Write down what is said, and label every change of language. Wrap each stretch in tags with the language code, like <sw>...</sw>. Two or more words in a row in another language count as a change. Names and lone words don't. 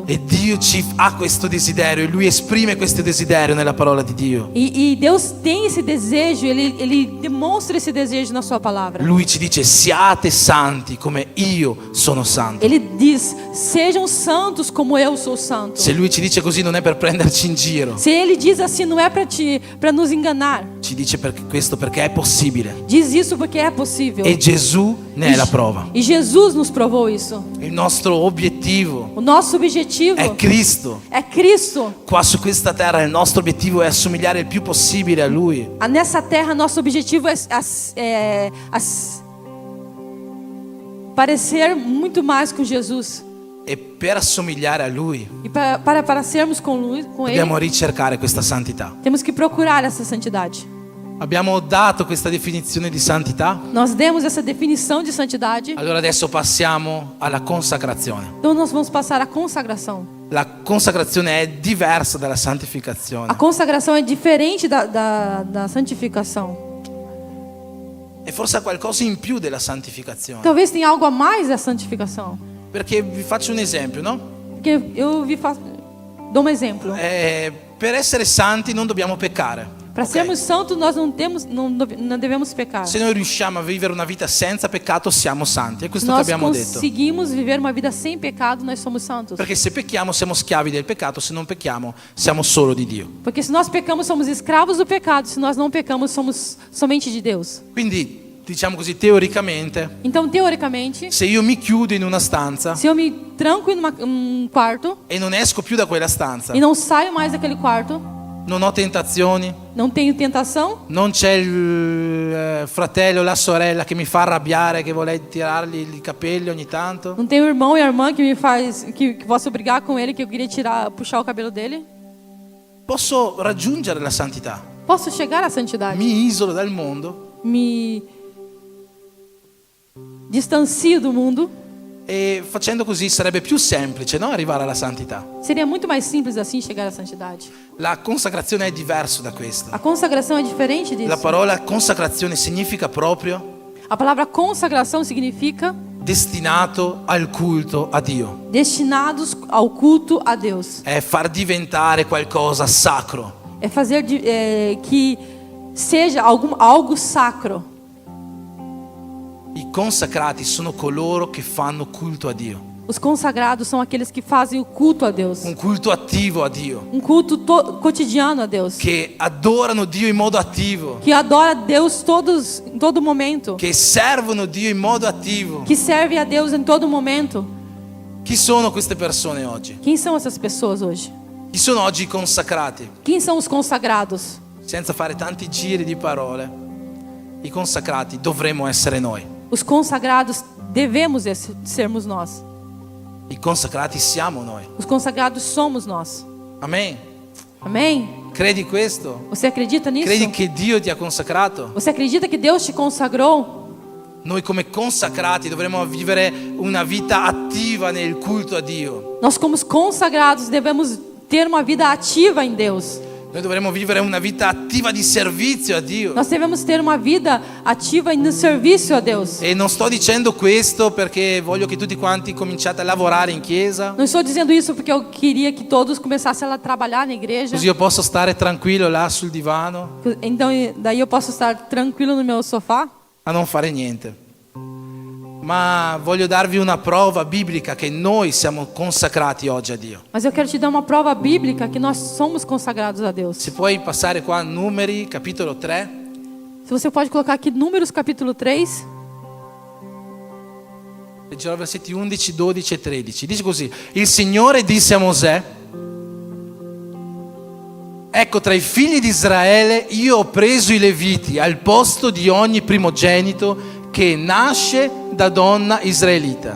<it>E Dio ha questo desiderio e Lui esprime questo desiderio nella parola di Dio.</it> <pt>E Deus tem esse desejo, Ele demonstra esse desejo na sua palavra.</pt> <it>Lui ci dice: siate santi come io sono santo.</it> <pt>Ele diz: sejam santos como eu sou santo.</pt> <it>Se Lui ci dice così non è per prenderci in giro,</it> <pt>Se Ele diz assim, não é para nos enganar.</pt> <it>ci dice questo perché è possibile.</it> <pt>Diz isso porque é possível.</pt> <it>E Gesù ne è la prova.</it> <pt>E Jesus nos provou isso.</pt> <it>Il nostro obiettivo</it> <pt>O nosso objetivo</pt> <it>è Cristo.</it> <pt>é Cristo.</pt> <it>Qua su questa terra il nostro obiettivo è assomigliare il più possibile a Lui.</it> <pt>Nessa terra, nosso objetivo é parecer muito mais com Jesus.</pt> <it>E per assomigliare a Lui</it> <pt>E para sermos com Ele,</pt> <it>dobbiamo ricercare questa santità.</it> <pt>temos que procurar essa santidade.</pt> <it>Abbiamo dato questa definizione di santità.</it> <pt>Nós demos essa definição de santidade.</pt> <it>Allora adesso passiamo alla consacrazione.</it> <pt>Então nós vamos passar à consagração.</pt> <it>La consacrazione è diversa dalla</it> <pt>A</pt> <it>santificazione.</it> <pt>consagração é diferente da santificação.</pt> <it>E forse ha qualcosa in più della santificazione.</it> <pt>Talvez tenha algo a mais da santificação.</pt> <it>Perché vi faccio un esempio, no?</it> <pt>Porque dou um exemplo.</pt> <it>Per essere santi non dobbiamo peccare.</it> <pt>Para ok? sermos santos, nós não devemos pecar.</pt> <it>Se noi riusciamo a vivere una vita senza peccato, siamo santi. È questo che</it> <pt>Nós</pt> <it>abbiamo detto.</it> <pt>conseguimos viver uma vida sem pecado, nós somos santos.</pt> <it>Perché se pecchiamo siamo schiavi del peccato, se non pecchiamo siamo solo di Dio.</it> <pt>Porque se nós pecamos, somos escravos do pecado. Se nós não pecamos, somos somente de Deus.</pt> <it>Quindi, diciamo così, teoricamente,</it> <pt>Então, teoricamente,</pt> <it>se io mi chiudo in una stanza</it> <pt>se eu me tranco em um quarto</pt> <it>e non esco più da quella stanza,</it> <pt>e não saio mais daquele quarto,</pt> <it>non ho tentazioni,</it> <pt>não tenho tentação,</pt> <it>non c'è il fratello o la sorella che mi fa arrabbiare, che vuole tirargli i capelli ogni tanto,</it> <pt>não tenho irmão e irmã que me faz que posso brigar com ele, que eu queria puxar o cabelo dele.</pt> <it>posso raggiungere la santità.</it> <pt>Posso chegar à santidade.</pt> <it>Mi isolo dal mondo</it> <pt>Me distancio do mundo.</pt> <it>e facendo così sarebbe più semplice, no? Arrivare alla santità.</it> <pt>Seria muito mais simples assim chegar à santidade.</pt> <it>La consacrazione è diverso da questo.</it> <pt>A consagração é diferente disso.</pt> <it>La parola consacrazione significa proprio</it> <pt>A palavra consagração significa</pt> <it>destinato al culto a Dio.</it> <pt>destinados ao culto a Deus.</pt> <it>È far diventare qualcosa sacro.</it> <pt>É fazer que seja algo sacro.</pt> <it>I consacrati sono coloro che fanno culto a Dio.</it> <pt>Os consagrados são aqueles que fazem o culto a Deus.</pt> <it>Un culto attivo a Dio.</it> <pt>Um culto cotidiano a Deus.</pt> <it>Che adorano Dio in modo attivo.</it> <pt>Que adora a Deus em todo momento.</pt> <it>Che servono Dio in modo attivo.</it> <pt>Que serve a Deus em todo momento.</pt> <it>Chi sono queste persone oggi?</it> <pt>Quem são essas pessoas hoje?</pt> <it>Chi sono oggi i consacrati?</it> <pt>Quem são os consagrados?</pt> <it>Senza fare tanti giri di parole, i consacrati dovremmo essere noi.</it> <pt>Os consagrados devemos sermos nós.</pt> <it>I consacrati siamo noi.</it> <pt>Os consagrados somos nós.</pt> <it>Amen.</it> <pt>Amém?</pt> <it>Credi questo?</it> <pt>Você acredita nisso?</pt> <it>Credi che Dio ti ha consacrato?</it> <pt>Você acredita que Deus te consagrou?</pt> <it>Noi come consacrati dovremmo vivere una vita attiva nel culto a Dio.</it> <pt>Nós, como consagrados, devemos ter uma vida ativa em Deus.</pt> <it>Noi dovremmo vivere una vita attiva di servizio a Dio.</it> <pt>Nós devemos ter uma vida ativa no serviço a Deus.</pt> <it>E non sto dicendo questo perché voglio che tutti quanti cominciate a lavorare in chiesa,</it> <pt>Não estou dizendo isso porque eu queria que todos começassem a trabalhar na igreja.</pt> <it>così io posso stare tranquillo là sul divano</it> <pt>Então, daí eu posso estar tranquilo no meu sofá.</pt> <it>a non fare niente. Ma voglio darvi una prova biblica che noi siamo consacrati oggi a Dio.</it> <pt>Mas eu quero te dar uma prova bíblica que nós somos consagrados a Deus.</pt> <it>Se puoi passare qua Numeri, capitolo 3.</it> <pt>Se você pode colocar aqui Números capítulo 3.</pt> <it>Leggerò versetti 11, 12 e 13. Dice così: il Signore disse a Mosè: ecco, tra i figli di Israele io ho preso i Leviti al posto di ogni primogenito che nasce da donna israelita.</it>